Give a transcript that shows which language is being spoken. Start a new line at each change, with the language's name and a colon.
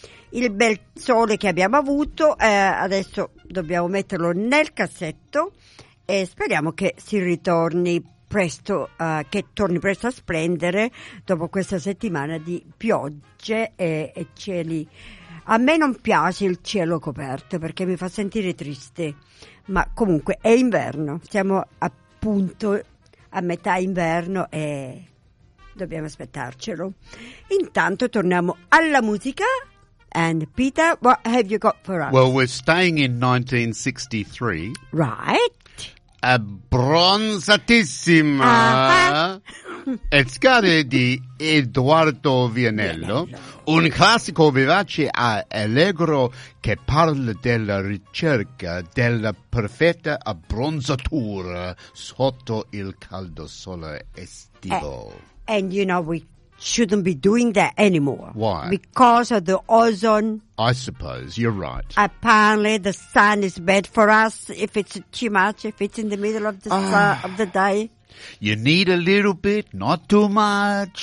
Italian: Il bel sole che abbiamo avuto, adesso dobbiamo metterlo nel cassetto e speriamo che si ritorni presto, che torni presto a splendere dopo questa settimana di piogge e cieli. A me non piace il cielo coperto perché mi fa sentire triste, ma comunque è inverno, siamo appunto a metà inverno e dobbiamo aspettarcelo. Intanto torniamo alla musica.
English: And Peter, what have you got for us? Well, we're staying in 1963. Right.
Italian: Abbronzatissima. Uh-huh. Ezcare di Edoardo Vianello. Un classico vivace e allegro che parla della ricerca della perfetta abbronzatura sotto il caldo sole estivo.
English: And you know, we shouldn't be doing that anymore. Why? Because of the ozone. I suppose, you're right. Apparently the sun is bad for us if it's too much, if it's in the middle of the of the day. You need a little bit, not too much.